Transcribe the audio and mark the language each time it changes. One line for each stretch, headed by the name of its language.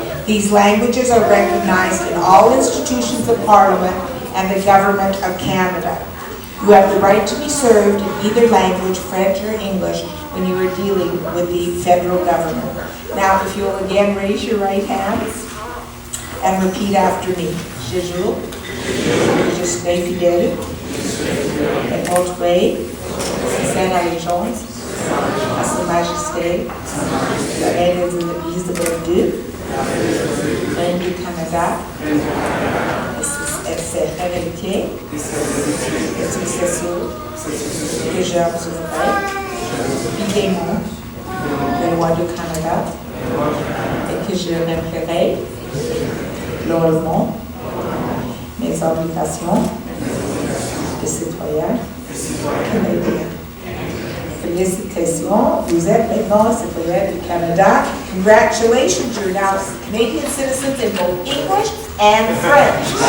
English: These languages are recognized in all institutions of Parliament and the Government of Canada. You have the right to be served in either language, French or English, when you are dealing with the federal government. Now, if you'll again raise your right hand and repeat after me.
French: Je jure que je serai fidèle et porterai sincère allégeance à Sa Majesté, la Reine Elisabeth II, Reine du Canada, et ses héritiers et successeurs, que j'observerai fidèlement les lois du Canada et que je remplirai loyalement mes obligations de citoyen canadien. Félicitations, vous êtes maintenant citoyen du Canada.
English: Congratulations, you're now Canadian citizens in both English and French.